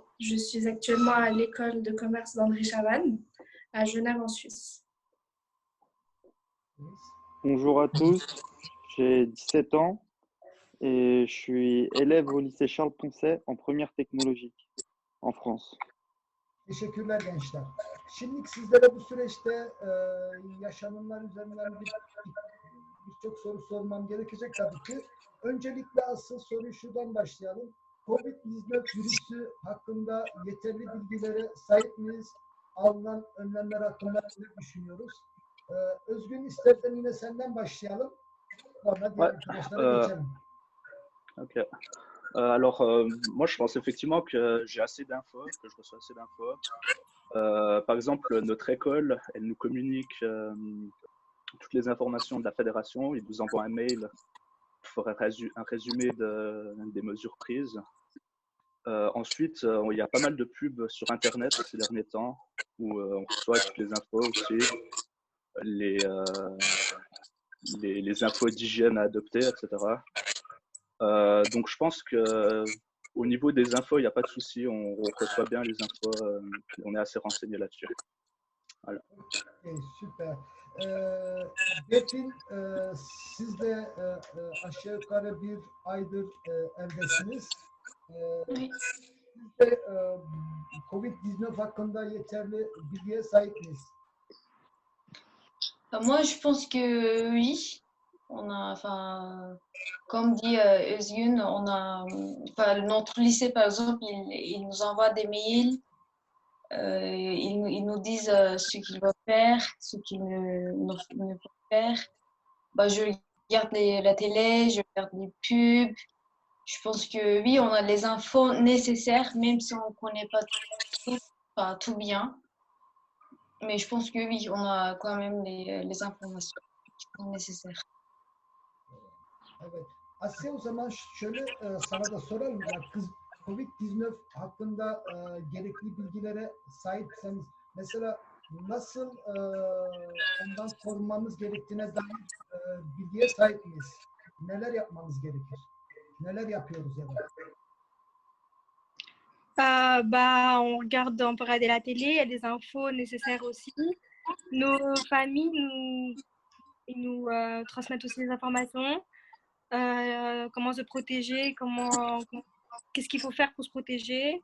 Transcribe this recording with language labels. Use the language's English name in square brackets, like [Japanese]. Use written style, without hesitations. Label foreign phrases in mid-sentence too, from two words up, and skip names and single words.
[French] Je suis actuellement à l'école de commerce d'André Chavannes à Genève en Suisse. Bonjour à tous, j'ai 17 ans et je suis élève au lycée Charles Poncet en première technologique en France. [Turkish] Teşekkürler gençler. Şimdi sizlere bu süreçte yaşananlar üzerinden birçok soru sormam gerekecek tabii ki. Öncelikle asıl soruyu şuradan başlayalım. Covid-19 virüsü hakkında yeterli bilgilere sahip miyiz? Alınan önlemler hakkında ne düşünüyoruz? Özgün, istersen yine senden başlayalım. Sonra diğer arkadaşlara geçelim. Ok. [French] Alors, moi, je pense effectivement que j'ai assez d'infos, que je reçois assez d'infos. Par exemple, notre école, elle nous communique toutes les informations de la fédération. Il nous envoie un mail pour un résumé des mesures prises. Ensuite, il y a pas mal de pubs sur Internet ces derniers temps où on reçoit toutes les infos aussi, les infos d'hygiène à adopter, etc. Donc je pense que au niveau des infos, il n'y a pas de souci, on reçoit bien les infos, on est assez renseigné là-dessus. Voilà. [Turkish] Okay, süper. Berfin, siz de aşağı yukarı bir aydır evdesiniz. [French] Oui. [Turkish] Siz de Covid-19 hakkında yeterli bilgiye sahip miyiz? [French] Moi, je pense que oui. On a, enfin, comme dit Özgün, on a, enfin, notre lycée, par exemple, il nous envoie des mails, ils nous disent ce qu'ils vont faire, ce qu'ils ne vont faire. Bah, je regarde la télé, je regarde les pubs. Je pense que oui, on a les infos nécessaires, même si on ne connaît pas tout bien. Mais je pense que oui, on a quand même les informations qui sont nécessaires. [Turkish] Evet. Asya, o zaman şöyle sana da soralım. Yani Covid-19 hakkında gerekli bilgilere sahipseniz mesela nasıl ondan korunmamız gerektiğine dair bilgiye sahip miyiz? Neler yapmamız gerekir? Neler yapıyoruz ya da? [French] On regarde, on peut regarder la télé, il y a des infos nécessaires aussi. Nos familles nous transmettent aussi des informations. Comment se protéger, qu'est-ce qu'il faut faire pour se protéger.